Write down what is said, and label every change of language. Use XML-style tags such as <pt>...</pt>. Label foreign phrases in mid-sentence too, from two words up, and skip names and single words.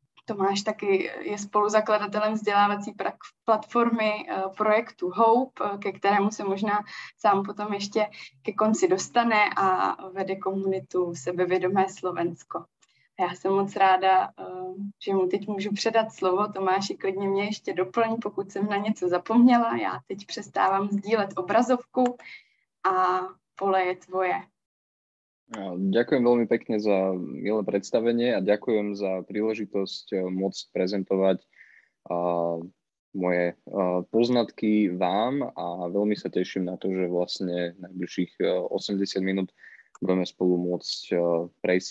<cs>Tomáš taky je spoluzakladatelem vzdělávací platformy projektu Hope, ke kterému se možná sám potom ještě ke konci dostane a vede komunitu Sebevědomé Slovensko. Já jsem moc ráda, že mu teď můžu předat slovo. Tomáši, klidně mě ještě doplň, pokud jsem na něco zapomněla. Já teď přestávám sdílet obrazovku a pole je tvoje.</cs> <sk>Ďakujem veľmi pekne za milé predstavenie a ďakujem za príležitosť môcť prezentovať moje poznatky vám a veľmi sa teším na to, že vlastne najbližších 80 minút budeme spolu môcť prejsť</sk>